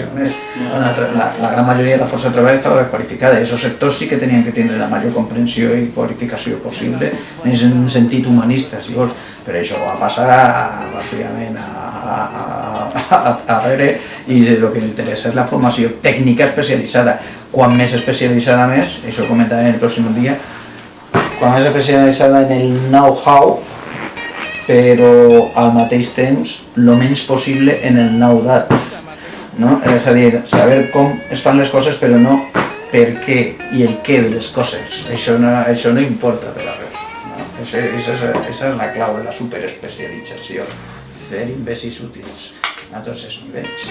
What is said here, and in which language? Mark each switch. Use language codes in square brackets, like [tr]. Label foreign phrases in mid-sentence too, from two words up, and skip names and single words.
[ca] La gran majoria de la força de treball estava desqualificada i aquests sectors sí que tenien que tindre la major comprensió i qualificació possible en un sentit humanista, si vols. Però això va passar ràpidament a veure i el que interessa és la formació tècnica especialitzada. Quan més especialitzada més, això ho comentaré el pròxim dia, quan més especialitzada en el know-how, però al mateix temps el menys possible en el know-that. És a dir, saber com es fan les coses però no per què i el què de les coses. Això no importa per a res. Aquesta és la clau de la superespecialització, fer imbècils útils a tots els nivells.